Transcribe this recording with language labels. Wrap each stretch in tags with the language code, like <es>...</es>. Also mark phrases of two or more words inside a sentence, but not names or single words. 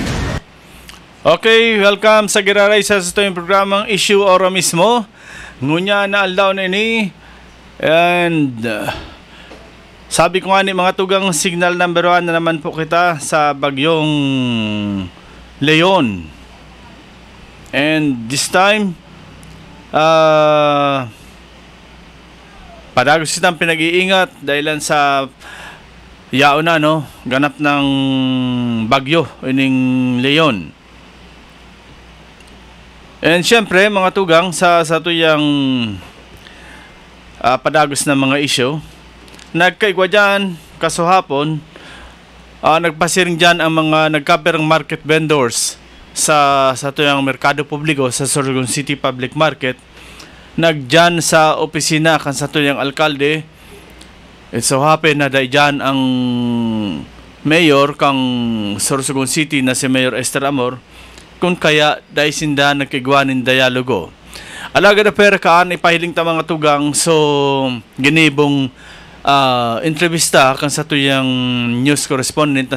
<bik>Okay, welcome sa Giraray sa ito yung programang Issue ora mismo. Ngunya na aldaw na ini. And sabi ko nga ni mga tugang signal number 1 na naman po kita sa bagyong Leon.</bik> <en>And this time,</en> <bik>padagos kitang pinag-iingat dahil sa yaon na ganap ng bagyo ining Leon. And syempre mga tugang sa tuyang padagos na mga issue, nagkaigwa dyan kasuhapon, nagpasiring dyan ang mga nagkaperang</bik> <en>market vendors</en> <bik>sa tuyang merkado publiko sa Sorsogon City Public Market. Nagdyan sa opisina kan sa tuyang alkalde.</bik> <en>It so happen</en> <bik>na dyan ang mayor kang Sorsogon City na si Mayor Esther Amor, kung kaya dahil sinda nagkigwanin dialogo. Alaga na pera kaan ipahiling ta mga tugang, so ginibong entrevista kan sa tuyang news correspondent na</bik>